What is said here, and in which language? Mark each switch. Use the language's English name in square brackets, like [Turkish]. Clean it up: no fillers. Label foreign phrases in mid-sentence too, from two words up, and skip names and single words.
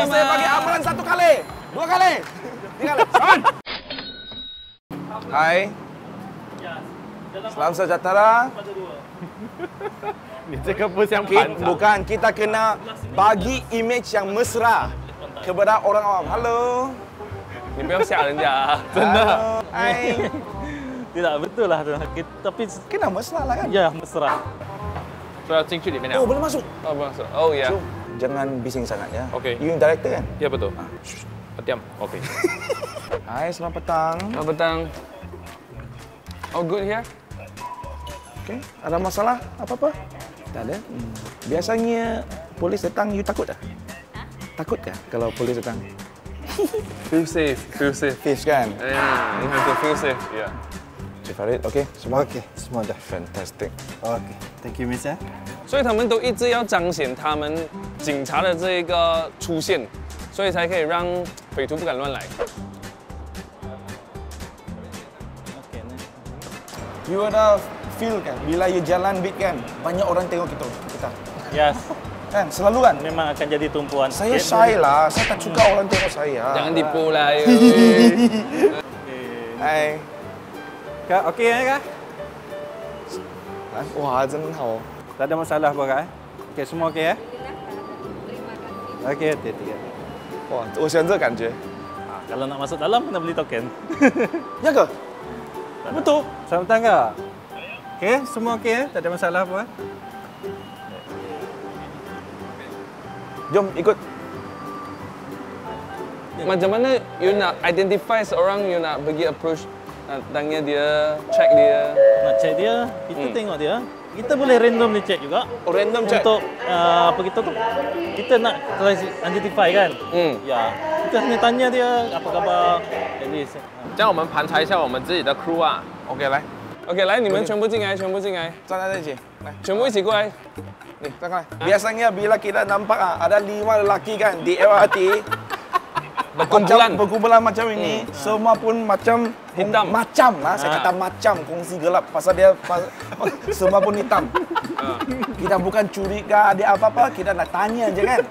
[Malay] Saya bagi amaran 1 kali. 2 kali. 3 kali. Saman. Hai. Salam sejahtera. Bukan, kita kena bagi image yang mesra kepada orang awam. Halo. [Chinese] 你不要吓人家啊，真的。 [Malay] Hai. Tidak betul lah, tapi Kena mesra lah kan? ya mesra. [Chinese] 所以要进去里面了。 [Malay] Oh, boleh masuk. Oh, masuk. Oh ya. So, jangan bising sangat ya. Okey. You director kan? Ya betul. Diam. Okey. Hai, selamat petang. Selamat petang. [English] Oh, good here. [Malay] Okay. Ada masalah apa-apa? Tak ada. Biasanya polis datang, you takut tak? Takut tak kalau polis datang? [English] Feel safe. Feel safe. [Malay] Fish kan? [English] You have to feel safe. Yeah. [Malay] Cik Farid, okay? Semua? Okey, semua dah. Fantastic. [English] Okey, thank you Miss [Chinese] 所以他们都一直要彰显他们警察的这一个出现，所以才可以让匪徒不敢乱来。 [Malay] You ada feel kan? Bila you jalan beat kan? Banyak orang tengok kita. Yes, Kan? Selalu kan? memang akan jadi tumpuan. Saya shy lah. Saya tak suka orang tengok saya. Jangan tipu lah. Hai. Kak, okey Kak? Wah, [Chinese] 真好。 [Malay] Tak ada masalah apa Kak? Okey, semua okey Okey, hati-hati. [Chinese] 哇，我喜欢这个感觉。 [Malay] Kalau nak masuk dalam, kena beli token. Ya ke? Betul. Selamat datang Kak. Okey, semua okey Tak ada masalah apa? Jom ikut. Macam mana you nak identify seorang, you nak pergi approach, nak tanya dia, check dia. Nak check dia, kita tengok dia. Kita boleh [English] randomly check [Malay] juga. Oh, [English] random check. [Malay] Untuk apa kita tu? Kita nak identify kan? Ya. Kita hanya tanya dia apa khabar. Jadi [Chinese] 这样我们盘查一下我们自己的 crew 啊。 OK， 来， OK， 来，你们全部进来，全部进来，站在这一起，来，全部一起过来。 [Malay] nih, tengok. Biasanya bila kita nampak ada 5 lelaki kan di LRT, berkumpulan macam ini, semua pun macam hitam. Macam lah, saya kata macam kongsi gelap pasal dia semua pun hitam. Kita bukan curiga ada apa-apa, kita nak tanya je kan.